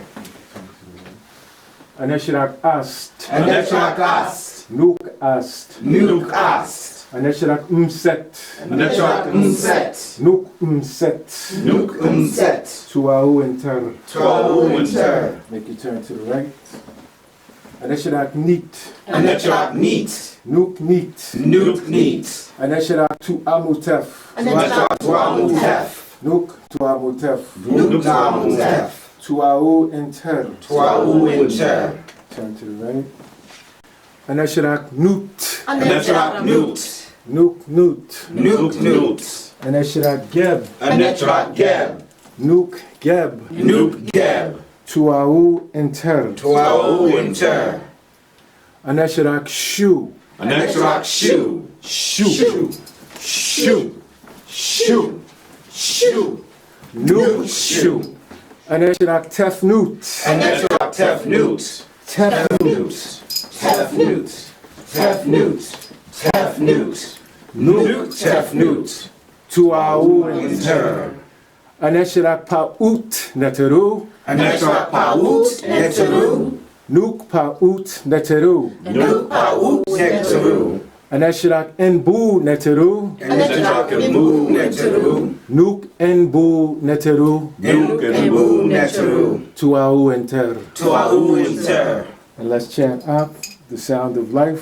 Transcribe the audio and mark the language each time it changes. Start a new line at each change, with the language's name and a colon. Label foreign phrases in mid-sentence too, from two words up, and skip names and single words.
Ancient Egyptian: Anashirak Ast. Anetrak Ast. Nuk Ast. Nuk Ast. Anashirak Umset. Anetrak Umset. Nuk Umset. Nuk Umset. Tuau Inter. Tuau Inter.
English: Make you turn to the right.
Ancient Egyptian: Anashirak Neat. Anetrak Neat. Nuk Neat. Nuk Neat. Anashirak Tuamutef. Anetrak Tuamutef. Nuk Tuamutef. Nuk Tuamutef. Tuau Inter. Tuau Inter.
English: Turn to the right.
Ancient Egyptian: Anesharak Newt. Anetrak Newt. Nuke Newt. Newt Newt. Anesharak Geb. Anetrak Geb. Nuke Geb. Newt Geb. Tuau Inter. Tuau Inter. Anesharak Shu. Anetrak Shu. Shu. Shu. Shu. Shu. Nuke Shu. Anesharak Tef Newt. Anetrak Tef Newt. Tef Newt. Tef Newt. Tef Newt. Tef Newt. Nuke Tef Newt. Tuau Inter. Anesharak Paut Neteru. Anetrak Paut Neteru. Nuke Paut Neteru. Nuke Paut Neteru. Anesharak Enbu Neteru. Anetrak Emu Neteru. Nuke Enbu Neteru. Nuke Emu Neteru. Tuau Inter. Tuau Inter.
English: And let's chant up the sound of life.